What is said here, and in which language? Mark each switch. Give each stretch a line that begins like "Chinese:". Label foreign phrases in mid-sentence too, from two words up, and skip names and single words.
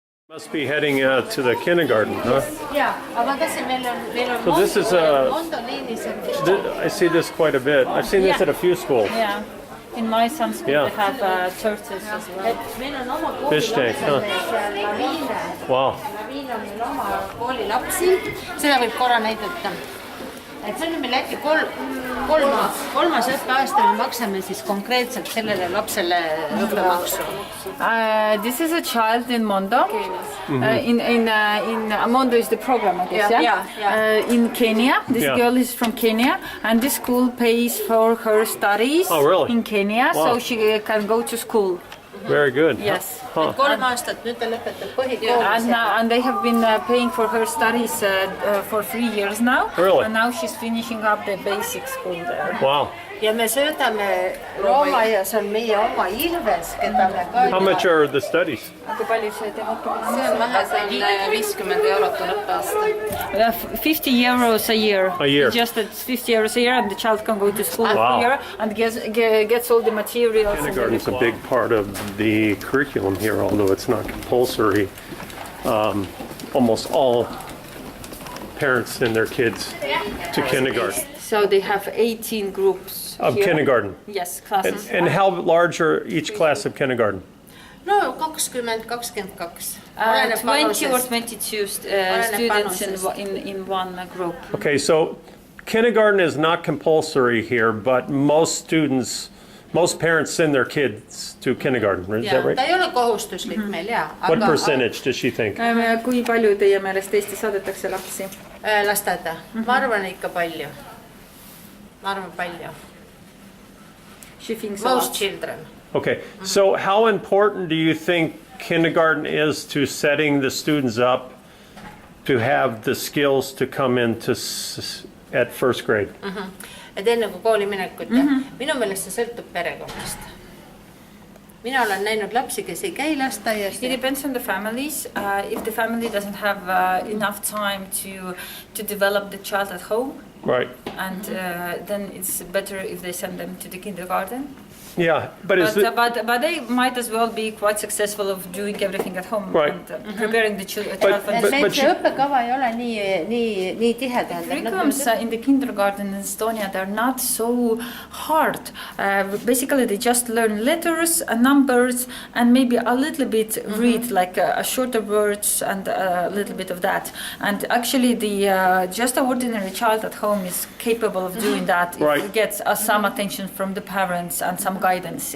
English: Must be heading to the kindergarten, huh? Yeah, So this is I see this quite a bit. I've seen this at a few schools. Yeah, in my son's school they have churches as well. Fish tank, huh? Wow.
Estonian: Seda võib korra näidata. Et see on meil äkki kolmas õppeaasta me maksame siis konkreetselt sellele lapsele õppemaksu.
English: This is a child in Mondo. Mondo is the program, I guess, yeah? In Kenya. This girl is from Kenya, and this school pays for her studies in Kenya, so she can go to school. Very good. Yes. Huh.
Estonian: 3 aastat, nüüd ta lõpetab põhikooli.
English: And they have been paying for her studies for 3 years now. Really? And now she's finishing up the basic school there. Wow.
Estonian: Ja me söödame loomaaias on meie oma Ilves, keda me ka...
English: How much are the studies?
Estonian: Kui palju see teeb õppimine? See on vahepeal 50 eurot on õppeaasta.
English: 50 euros a year. A year. Just at 50 euros a year, and the child can go to school here and gets all the materials. Kindergarten is a big part of the curriculum here, although it's not compulsory. Almost all parents send their kids to kindergarten. So they have 18 groups of here. Kindergarten. Yes, classes. And how large are each class of kindergarten? No 20-22. 20 or 22 students in one group. Okay, so kindergarten is not compulsory here, but most parents send their kids to kindergarten. Is that right?
Estonian: Ta ei ole kohustuslik meil, jaa.
English: What percentage does she think?
Estonian: Kui palju teie meelest Eesti saadetakse lapsi? Lasteaeda. Ma arvan ikka palju.
English: She thinks most children. Okay, so how important do you think kindergarten is to setting the students up to have the skills to come into at first grade?
Estonian: Et enne kui kooli minekut, minu meelest see sõltub perekonnast. Mina olen näinud lapsi, kes ei käi lasteaias.
English: It depends on the families. If the family doesn't have enough time to develop the child at home, right? And then it's better if they send them to the kindergarten. Yeah, but they might as well be quite successful of doing everything at home, right? And preparing the child.
Estonian: But see õppekava ei ole nii tihedalt.
English: Curriculums in the kindergarten in Estonia, they're not so hard. Basically, they just learn letters and numbers and maybe a little bit read, like shorter words and a little bit of that. And actually, the just an ordinary child at home is capable of doing that if it gets some attention from the parents and some guidance.